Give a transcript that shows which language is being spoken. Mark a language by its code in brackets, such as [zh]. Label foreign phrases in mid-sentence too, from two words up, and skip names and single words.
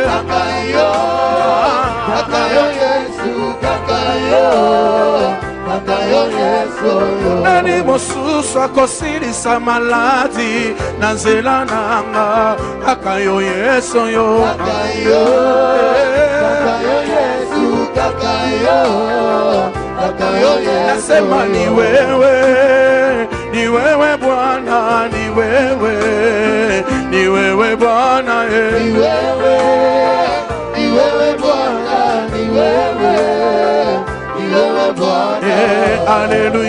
[ln] Kakayo Yesu, kakayo Yesu. Nani mosusu akosilisa maladi na nzela nanga kakayo Yesu yo. Kakayo Yesu, kakayo Yesu. [sw] Nasema ni wewe Bwana, ni wewe Bwana, Ni wewe Bwana, ni wewe Bwana.